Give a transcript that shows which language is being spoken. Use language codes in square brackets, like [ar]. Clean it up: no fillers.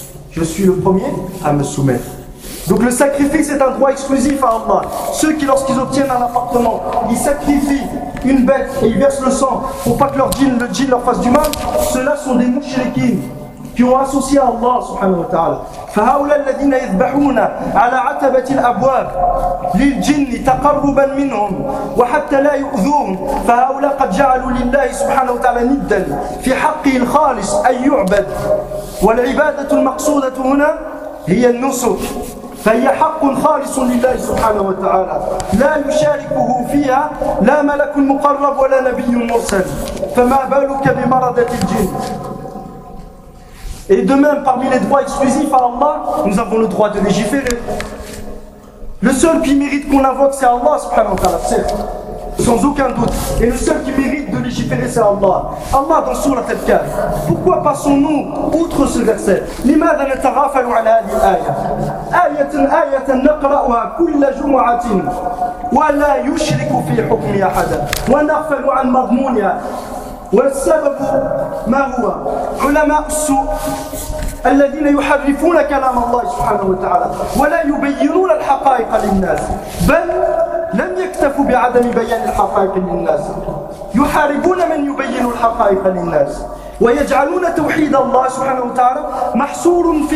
[fr] Je suis le premier à me soumettre. Donc le sacrifice est un droit exclusif à Allah. Ceux qui, lorsqu'ils obtiennent un appartement, ils sacrifient une bête et ils versent le sang pour pas que le djinn leur fasse du mal, ceux-là sont des mouchriquins qui ont associé à Allah subhanahu wa ta'ala. [ar] فهؤلاء الذين يذبحون على عتبة الأبواب للجن تقربا منهم وحتى لا يؤذون فهؤلاء قد جعلوا لله سبحانه وتعالى ندا في حقه الخالص أن يعبد والعبادة المقصودة هنا هي النسك فهي حق خالص لله سبحانه وتعالى لا يشاركه فيها لا ملك مقرب ولا نبي مرسل فما بالك بمرضة الجن. [fr] Et de même, parmi les droits exclusifs à Allah, nous avons le droit de légiférer. Le seul qui mérite qu'on invoque, c'est Allah subhanahu wa ta'ala, certes, sans aucun doute. Et le seul qui mérite de légiférer, c'est Allah. Allah dans Sourate Al-Kahf. Pourquoi passons-nous outre ce verset? [ar] لماذا نتغافل على هذه الآية؟ آية نقرأها كل جمعة ولا يشرك في حكمها أحدا ونغفل عن مضمونها. والسبب ما هو؟ علماء السوء الذين يحرفون كلام الله سبحانه وتعالى ولا يبينون الحقائق للناس بل لم يكتفوا بعدم بيان الحقائق للناس يحاربون من يبين الحقائق للناس ويجعلون توحيد الله سبحانه وتعالى محصورا